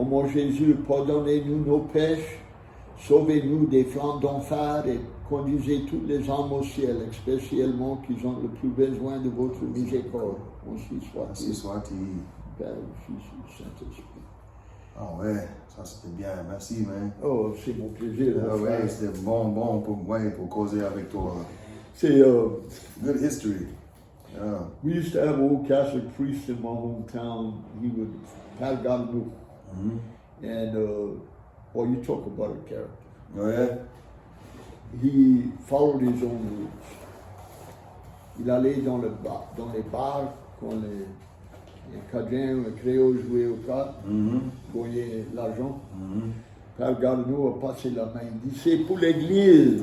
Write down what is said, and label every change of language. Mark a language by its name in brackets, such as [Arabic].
[French] Ô mon Jésus, pardonnez-nous nos péchés, sauvez-nous des flammes d'enfer et conduisez toutes les âmes au ciel, spécialement qui ont le plus besoin de votre miséricorde. Ainsi soit-il. Ainsi soit-il. Père, Fils et du Saint-Esprit. Ah ouais, ça c'était bien, merci, man. Oh, c'est mon plaisir. Ah ouais, c'était bon pour causer avec toi. C'est [English] good history. Yeah. We used to have an old Catholic priest in my hometown. He would have gotten and well, you talk about a character. Oh yeah. He followed his own rules. [French] Il allait dans les bars quand les Cajun Creole jouaient aux cartes, gagnait l'argent. Père Garneau a passé la main. Il dit, c'est pour l'église.